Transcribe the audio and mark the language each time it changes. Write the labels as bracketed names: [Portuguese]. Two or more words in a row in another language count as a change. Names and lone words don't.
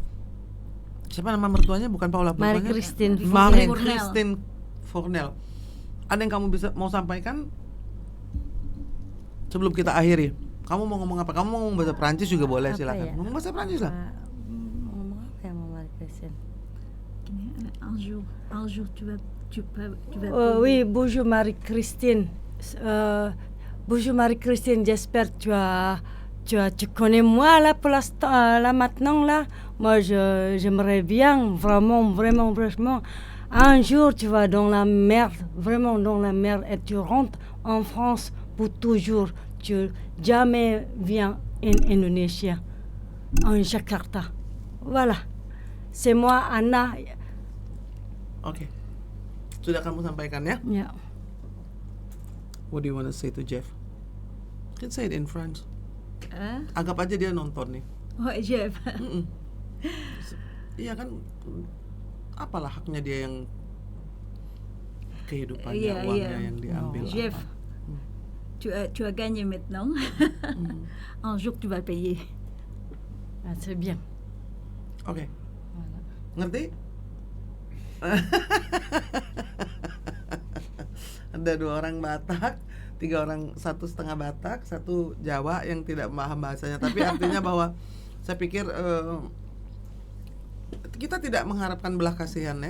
[Indonesian] Siapa nama mertuanya? Bukan Paula, Marie mertuanya Christine Marie Fournel. Christine Fournel. Ada yang kamu mau sampaikan sebelum kita akhiri? Kamu mau ngomong apa? Kamu mau ngomong bahasa Prancis juga boleh, Apa silakan. ya? Ngomong bahasa Prancis lah. Ngomong apa ya Mama Christine? [French] Un jour tu vas Oui, bonjour Marie-Christine. Bonjour Marie-Christine, j'espère que tu connais moi là pour l'instant, là maintenant là. Moi j'aimerais bien vraiment un jour tu vas dans la merde, vraiment dans la merde et tu rentres en France pour toujours. Tu jamais viens en Indonesia, en Jakarta. Voilà. C'est moi Anna. [Indonesian] Oke. Sudah kamu sampaikan ya? [English] Yeah. What do you want to say to Jeff? You can say it in French. [Indonesian] Anggap aja dia nonton nih. Oh Jeff. Iya kan, apalah haknya dia yang kehidupannya, Iya, uangnya iya. yang diambil. Jeff, Hmm. [French] tu as gagné maintenant. Un jour tu vas payer. Ah, c'est bien. [Indonesian] Oke, [French] Voilà. [Indonesian] ngerti? Ada 2 orang Batak, 3 orang, 1,5 Batak, 1 Jawa yang tidak paham bahasanya. Tapi artinya bahwa saya pikir kita tidak mengharapkan belas kasihannya